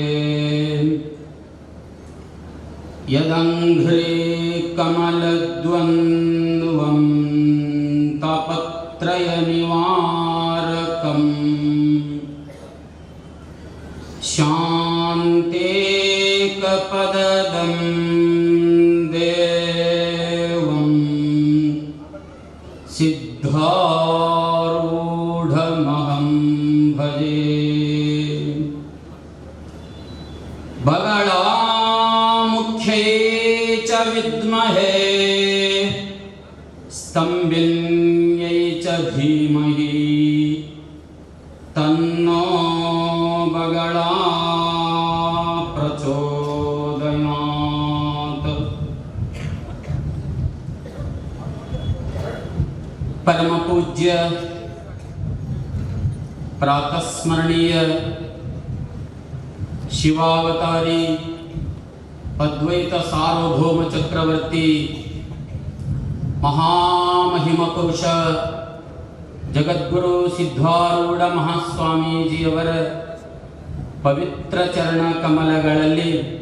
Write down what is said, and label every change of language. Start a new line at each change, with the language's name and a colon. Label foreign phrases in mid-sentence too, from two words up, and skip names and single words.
Sanskrit: ಯದಂಘ್ರೇ ಕಮಲದ್ವಂದ್ವಂ ತಾಪತ್ರಯ ನಿವಾರಕಂ ಶಾಂತೇಕಪದದಂ ದೇವಂ ಸಿದ್ಧಾರೂಢಮಹಂ ಭಜೆ. ಬಗಳಾಮುಖ್ಯೈ ಚ ವಿದ್ಮಹೇ ಸ್ತಂಭಿನ್ಯೈ ಚ ಧೀಮಹಿ ತನ್ನೋ ಬಗಳಾ ಪ್ರಚೋದಯಾತ್.
Kannada: ಪರಮ ಪೂಜ್ಯ ಪ್ರಾತಸ್ಮರಣೀಯ ಶಿವಾವತಾರಿ ಅದ್ವೈತ ಸಾರ್ವಭೌಮ ಚಕ್ರವರ್ತಿ ಮಹಾಮಹಿಮ ಪುರುಷ ಜಗದ್ಗುರು ಸಿದ್ಧಾರೂಢ ಮಹಾಸ್ವಾಮೀಜಿಯವರ ಪವಿತ್ರ ಚರಣ ಕಮಲಗಳಲ್ಲಿ